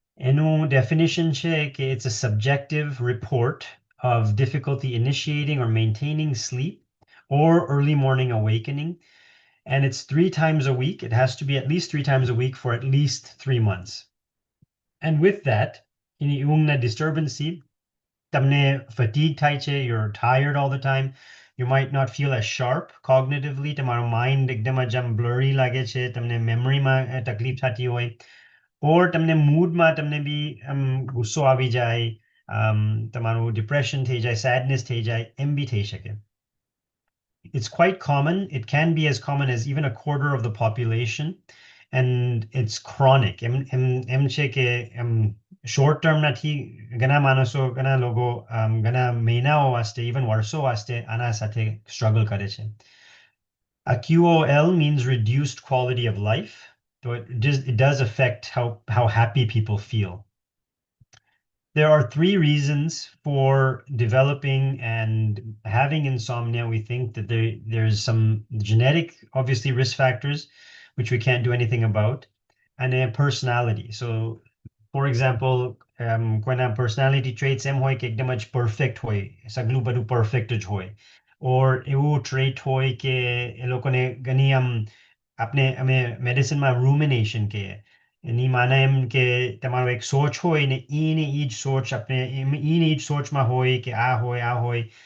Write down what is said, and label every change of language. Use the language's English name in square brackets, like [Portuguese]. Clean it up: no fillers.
[Gujarati] એનું definition છે કે [English] it's a subjective report of difficulty initiating or maintaining sleep or early morning awakening. and it's 3 times a week. It has to be at least 3 times a week for at least 3 months. And with that, [Gujarati] any ઊંઘના disturbance તમને fatigue થાય છે, [English] you're tired all the time. You might not feel as sharp cognitively. [Gujarati] તમારો mind એકદમ જ આમ blurry લાગે છે, તમને મેમરીમાં તકલીફ થતી હોય, or તમને મૂડમાં તમને બી ગુસ્સો આવી જાય, તમારું ડિપ્રેશન થઈ જાય, sadness થઈ જાય, એમ બી થઈ શકે. [English] It's quite common. It can be as common as even a quarter of the population, and it's chronic. [Gujarati] એમ છે કે શોર્ટ ટર્મ નથી, ઘણા માણસો, ઘણા લોકો ઘણા મહિનાઓ વાસ્તે, ઇવન વર્ષો વાસ્તે આના સાથે સ્ટ્રગલ કરે છે. [English] A QOL means reduced quality of life. So it does affect how happy people feel. There are 3 reasons for developing and having insomnia. We think that there's some genetic, obviously, risk factors, which we can't do anything about, and a personality. So, for example, [Gujarati] કોઈના personality traits એમ હોય કે એકદમ જ perfect હોય, સગલું બધું perfect જ હોય, or એવું trait હોય કે એ લોકોને ઘણી અમે મેડિસિનમાં rumination કહીએ. એની માને એમ કે તમારો એક સોચ હોય ને ઈને ઈ જ સોચ ઈને ઈ જ સોચમાં હોય કે આ હોય આ હોય.